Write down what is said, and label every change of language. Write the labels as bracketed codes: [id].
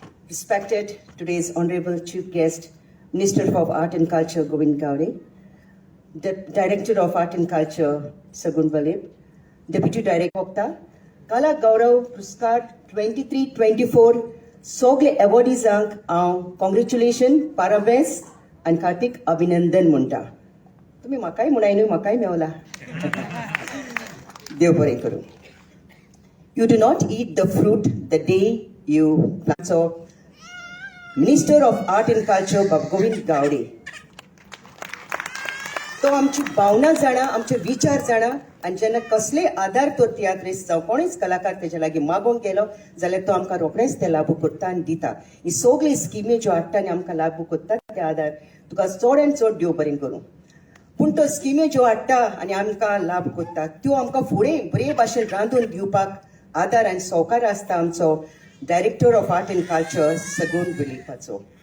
[en] Respected today's honorable chief guest, Minister of Art and Culture Govind Gowde, the Director of Art and Culture Sagun Valib, Deputy Director Okta, Kala Gaurav Puruskar 23-24 [gom] सगळे अवॉर्डीजांक हांव congratulation, पाराबेस आनी हार्दिक अभिनंदन म्हणटा. तुमी म्हाकाय म्हणाय न्हू, म्हाकाय मेवला. देव बरें करूं. [en] You do not eat the fruit the day you plant. [gom] So, Minister of Art and Culture Govind Gowde, तो आमची भावना जाणा, आमचे विचार जाणा आनी जेन्ना कसले आधार तो तियात्रीस्ट जावं कोणीच कलाकार तेजे लागीं मागोंक गेलो जाल्यार तो आमकां रोखडेंच ते लागू करता आनी दिता. ही सगळी स्किमी ज्यो हाडटा आनी आमकां लागू करता ते आधार तुका चड आनी चड देव बरें करूं. पूण तो स्किमी ज्यो हाडटा आनी आमकां लाभ करता त्यो आमकां फुडें बरे भाशेन रांदून दिवपाक आदार आनी सहकार आसता आमचो director of art and culture सगून वेलिपाचो.